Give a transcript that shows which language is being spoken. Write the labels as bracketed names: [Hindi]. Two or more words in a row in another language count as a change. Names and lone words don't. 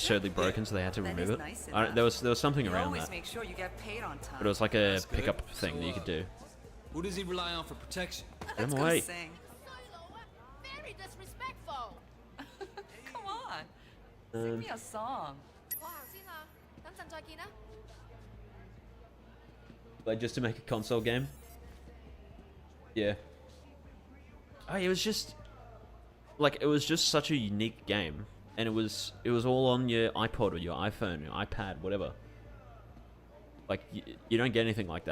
[English] absurdly broken, so they had to That remove is it. nice There was something You around always that, make sure you get paid on time. but it was like a That's good. pickup thing So, that you could do. Who does he rely on for protection? Get Let's him go away. sing. Very disrespectful. Come on. Sing me a song. [Cantonese] 我行先啦，等陣再見啦。 [English] Like just to make a console game. Yeah. Oh, it was just like it was just such a unique game, and it was all on your iPod or your iPhone, your iPad, whatever. Like you don't get anything like that.